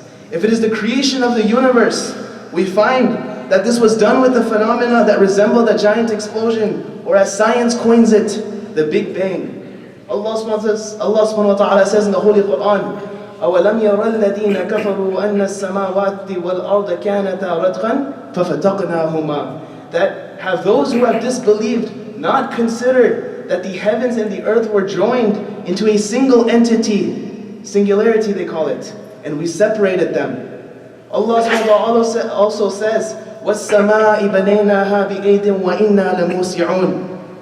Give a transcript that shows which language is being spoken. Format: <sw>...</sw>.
<en>If it is the creation of the universe, we find that this was done with a phenomena that resembled a giant explosion, or as science coins it, the Big Bang.</en> <ar>Allah subhanahu wa ta'ala</ar> <en>says in the Holy Qur'an,</en> <ar>أَوَلَمْ يَرَ الَّذِينَ كَفَرُوا أَنَّ السَّمَاوَاتِ وَالْأَرْضَ كَانَتَا رَتْقًا فَفَتَقْنَاهُمَا.</ar> <en>That have those who have disbelieved not considered that the heavens and the earth were joined into a single entity, singularity they call it, and we separated them.</en> <ar>Allah subhanahu wa ta'ala</ar> <en>also says,</en> <ar>وَالسَّمَاءِ بَنَيْنَاهَا بِأَيْدٍ وَإِنَّا لَمُوسِعُونَ.</ar>